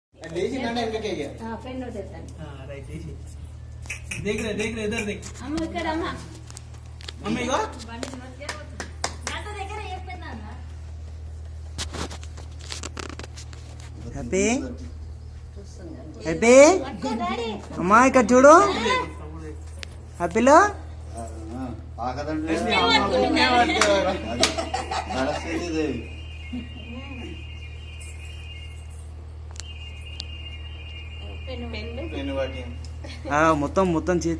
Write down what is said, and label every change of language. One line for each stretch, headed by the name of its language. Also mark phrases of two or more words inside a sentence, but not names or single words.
Telugu: పెన్ను తెస్తాను.
Hindi: देख रहे इधर देख
Telugu: అమ్మ ఇక్కడ అమ్మ
Hindi: मम्मी को
Telugu: హ్యాపీ హ్యాపీ అమ్మా ఇక్కడ చూడు హ్యాపీలో మొత్తం మొత్తం